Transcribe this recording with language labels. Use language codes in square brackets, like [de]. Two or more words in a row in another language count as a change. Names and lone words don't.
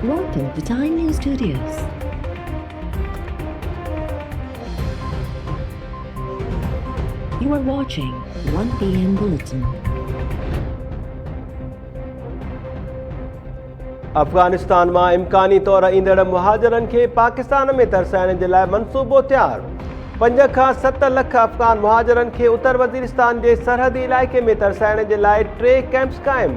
[en] Welcome to Time News Studios. You are watching 1 PM Bulletin. [sd] अफगानिस्तान में इम्कानी तौर ईंदड़ मुहाजिरन के पाकिस्तान में तरसाइण जे लाइ मनसूबो तैयार। 5 खां 7 लख अफगान मुहाजिरन के उत्तर वजीरिस्तान के सरहदी इलाके में तरसाइण जे लाइ 3 कैंप्स कायम।